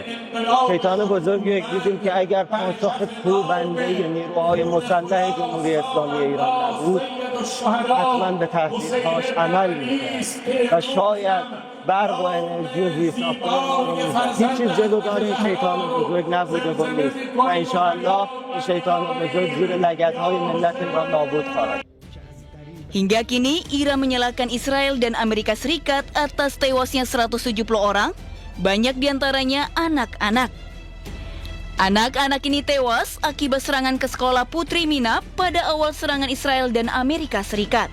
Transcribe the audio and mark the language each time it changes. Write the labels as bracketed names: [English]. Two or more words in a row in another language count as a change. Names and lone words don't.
[Persian] شیطان بزرگی رو دیدیم که اگر پاسخ کوبنده نیروهای مسلح جمهوری اسلامی ایران نبود حتما به تهدیدهاش عمل می‌کرد و شاید برق و انرژی و زیرساختمان هیچ چیز جلوگار این شیطان بزرگ نبوده و نیست و انشاءالله این شیطان بزرگ زیر لگدهای ملت ایران نابود خواهد. [Indonesian] Hingga kini, Iran menyalahkan Israel dan Amerika Serikat atas tewasnya 170 orang, banyak diantaranya anak-anak. Anak-anak ini tewas akibat serangan ke sekolah Putri Minab pada awal serangan Israel dan Amerika Serikat.